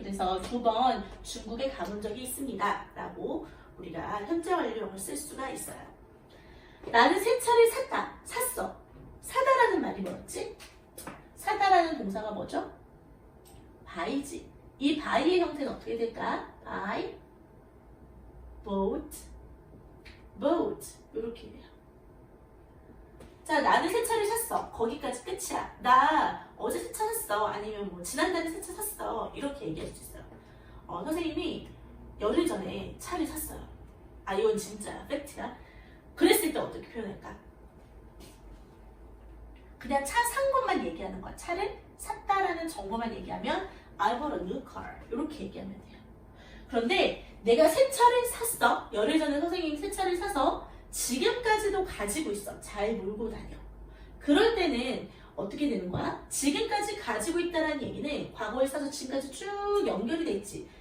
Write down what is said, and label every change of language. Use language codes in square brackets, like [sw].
[ko] 그래서 2번 중국에 가본 적이 있습니다 라고 우리가 현재 완료형을 쓸 수가 있어요. 나는 새 차를 샀다. 샀어. 사다라는 말이 뭐였지? 사다라는 동사가 뭐죠? buy지. 이 buy의 형태는 어떻게 될까? [en] buy, bought, bought [ko] 이렇게 돼요. 자, 나는 새 차를 샀어. 거기까지 끝이야. 나 어제 새 차 샀어. 아니면 뭐 지난달에 새 차 샀어. 이렇게 얘기할 수 있어요. 선생님이 열흘 전에 차를 샀어요. 아, 이건 진짜야. 팩트야. 그랬을 때 어떻게 표현할까? 그냥 차 산 것만 얘기하는 거야. 차를 샀다라는 정보만 얘기하면 [en] I bought a new car. [ko] 이렇게 얘기하면 돼요. 그런데 내가 새 차를 샀어. 열흘 전에 선생님이 새 차를 사서 지금까지도 가지고 있어. 잘 몰고 다녀. 그럴 때는 어떻게 되는 거야? 지금까지 가지고 있다는 얘기는 과거에 사서 지금까지 쭉 연결이 돼 있지.